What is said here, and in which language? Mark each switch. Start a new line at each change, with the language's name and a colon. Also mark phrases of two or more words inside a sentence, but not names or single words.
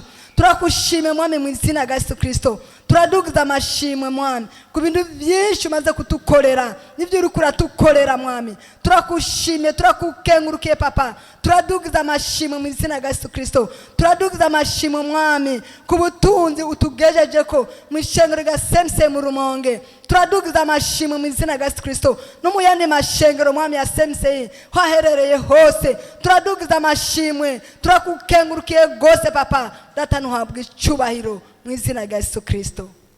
Rundi: Turakushimiye mwami mu izina rya Yesu Kristo. Turadugiza amashimwe mwami ku bintu byinshi umaze kutukorera n'ibyo uri kuratukorera mwami. Turakushimiye, turakukengurukiye papa. Turadugiza amashimwe mu izina rya Yesu Kristo. Turadugiza amashimwe mwami ku butunzi utugejeje ko mu ishengero rya Semse mu Rumonge. Turadugiza amashimwe mu izina rya Yesu Kristo no mu yandi mashengero mwami ya Semse haherereye hose. Turadugiza amashimwe, turakukengurukiye gose papa. Data nuhabwe icubahiro mu izina rya Yesu Kristo.